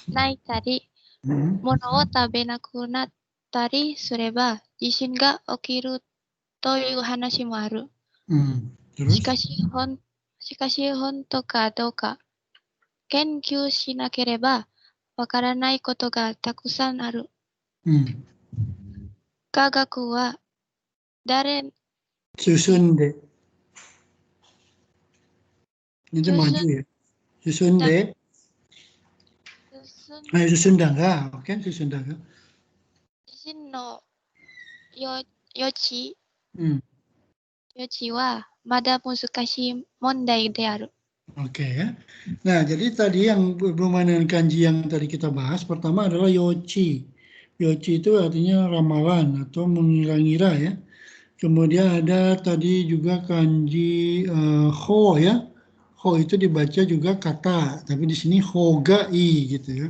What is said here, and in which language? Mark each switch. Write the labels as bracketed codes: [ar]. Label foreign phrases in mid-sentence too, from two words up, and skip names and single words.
[ja] 物を食べなくなったりすれば地震が起きるという話もある。しかし本当かどうか研究しなければわからないことがたくさんある。科学は誰 [id] Susunde. Itu maju ya. Susunde. Susundaga. Oke, Susundaga. [ja] 地震の予知はまだ難しい問題である。 [id] Oke ya. Nah, jadi tadi yang berhubungan dengan kanji yang tadi kita bahas, pertama adalah yochi. Yochi itu artinya ramalan atau mengira-ngira ya. Kemudian ada tadi juga kanji ho ya. Ho itu dibaca juga kata, tapi di sini hogai gitu ya.